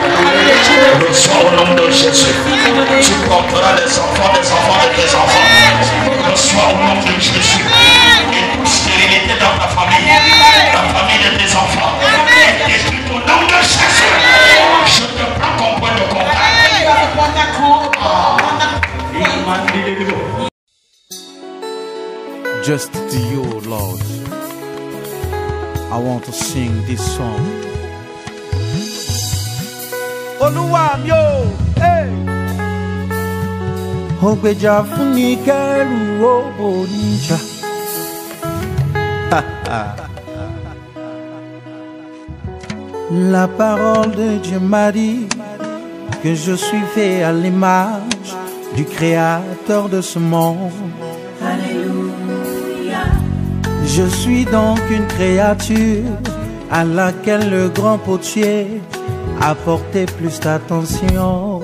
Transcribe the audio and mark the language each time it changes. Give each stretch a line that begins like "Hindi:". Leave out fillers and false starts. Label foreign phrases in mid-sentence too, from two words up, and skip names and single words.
French: Reçois au nom de Jésus. Tu porteras les enfants des enfants de tes enfants. Reçois au nom de Jésus. Et toute stérilité dans ta famille. La famille de tes enfants. Et tout au nom de Jésus. Je te prends comme point de contact.
English: Just to you, Lord, I want to sing this song.
Yoruba: Oluwam yo, hey. Ogbeja funi keru onija.
French: La parole de Dieu m'a dit que je suis fait à l'image du Créateur de ce monde. Je suis donc une créature à laquelle le grand potier a porté plus d'attention.